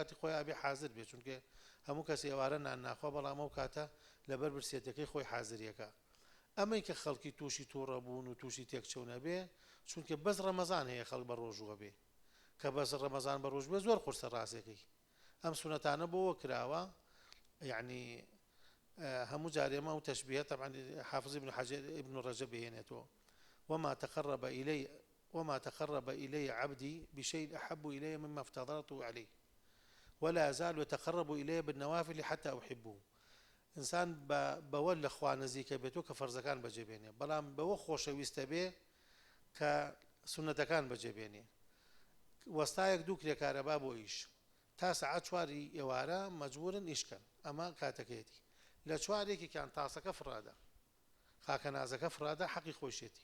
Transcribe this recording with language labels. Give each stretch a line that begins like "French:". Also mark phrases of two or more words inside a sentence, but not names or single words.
Central Kurdish: کاتی خۆی ئابێ حازر بێت چونکە هەموو کەس ئێوارە نان ناخوا بەڵام ئەو کاتە لەبەر برسێتەکەی خۆی حازریەکە ئەمەی کە خەڵکی تووشی تووڕەبوون و تووشی تێکچەونە بێ چونکە بەس ڕەمەزان هەیە خەڵک بە ڕۆژوە بێ کە بەس ڕەمەزان بە ڕۆژ بێ زۆر قورسە ڕاستێکی ئەم سونەتانە بۆوە کراوە یعنی هەموو جارێمە و تەشبیهە طبعا حافظ ابن رجب هێنێتەوە
Arabic: وما تقرب إلي وما تقرب إلي عبدي بشيء أحب إلي مما افترضته عليه ولا أزال يتقرب إلي بالنوافل حتى أحبه.
Central Kurdish: إنسان بەوە لە خوا نزیکە بێت و کە فەرزەکان بەجێبێنێ، بەڵام بەوە خۆشەویستە بێ کە سونەتەکان بەجێبێنێ. وەستایەک دوو کرێکارەبا بۆ ئیش تا سەعات 4 ئێوارە مەجبورن ئیشکەن، ئەمە کاتەکەیەتی. لە 4ێکیان تاسەکە فڕادە، خاکە نازەکە فرادە حەقی خۆشێتی.